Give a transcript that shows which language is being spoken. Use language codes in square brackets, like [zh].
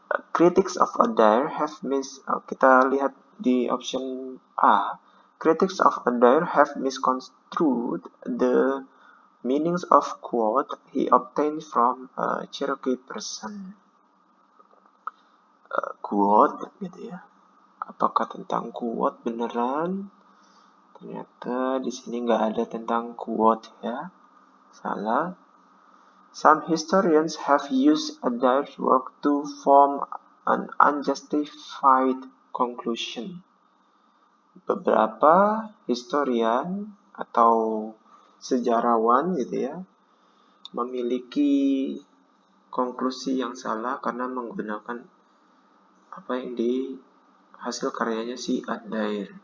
[en] Critics of Adair have [id] kita lihat di [en] option A. Critics of Adair have misconstrued the meanings of quote he obtained from a Cherokee person. [id] Quote gitu ya. Apakah tentang quote beneran? Ternyata di sini nggak ada tentang quote ya. Salah. [en] Some historians have used Adair's work to form an unjustified conclusion. [id] Beberapa historian atau sejarawan gitu ya memiliki konklusi yang salah karena menggunakan apa yang di hasil karyanya si Adair.